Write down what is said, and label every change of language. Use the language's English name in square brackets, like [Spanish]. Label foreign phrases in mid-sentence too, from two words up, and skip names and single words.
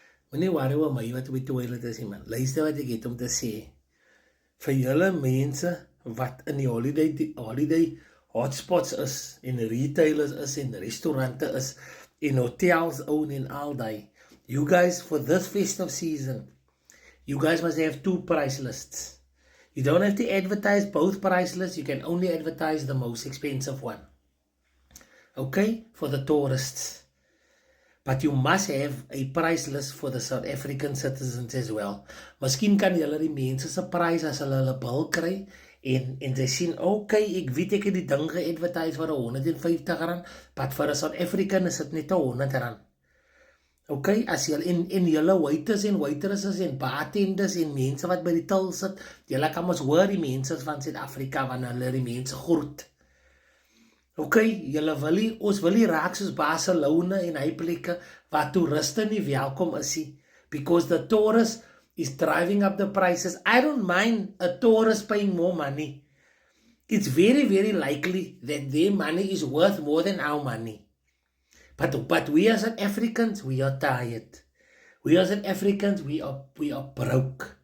[Afrikaans] Moenie worry oor my wat op die toilet is nie, man. Luister wat ek het om te sê. Vir julle mense wat in die [English] holiday hotspots [Afrikaans] is, en retailers is, en restaurante is, en hotels own en al die. [English] You guys, for this festive season, you guys must have 2 price lists. You don't have to advertise both price lists. You can only advertise the most expensive one. Okay? For the tourists. But you must have a price list for the South African citizens as well. [Afrikaans] Miskien kan julle die mense se prys as hulle bil kry en sy sien, okay, ek weet ek het die ding ge-advertise vir R150, but vir 'n South African is dit net R100. Okay, as julle en julle waiters en waitresses en bartenders en mense wat by die til sit, julle kan mos hoor die mense van Suid-Afrika wanneer hulle die mense groet. Okay, ons wil nie raak soos Barcelona en hy plekke waar toeriste nie welkom is nie, [English] because the tourist is driving up the prices. I don't mind a tourist paying more money. It's very, very likely that their money is worth more than our money. But we as South Africans, we are tired. We as South Africans, we are broke.